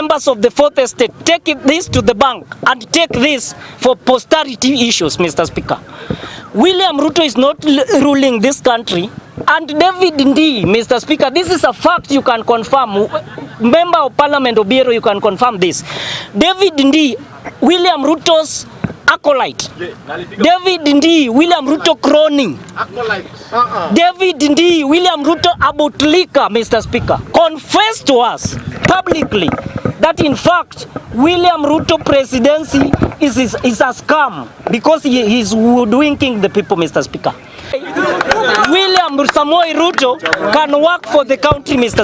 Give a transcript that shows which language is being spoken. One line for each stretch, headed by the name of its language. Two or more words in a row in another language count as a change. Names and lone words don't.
English: members of the fourth estate take this to the bank and take this for posterity issues, Mr. Speaker. William Ruto is not ruling this country, and David Ndii, Mr. Speaker, this is a fact you can confirm. Member of Parliament Obiero, you can confirm this. David Ndii, William Ruto's acolyte. David Ndii, William Ruto crony. David Ndii, William Ruto abotlika, Mr. Speaker, confessed to us publicly that in fact William Ruto presidency is a scam because he is hoodwinking the people, Mr. Speaker. William Samoei Ruto can work for the country, Mr.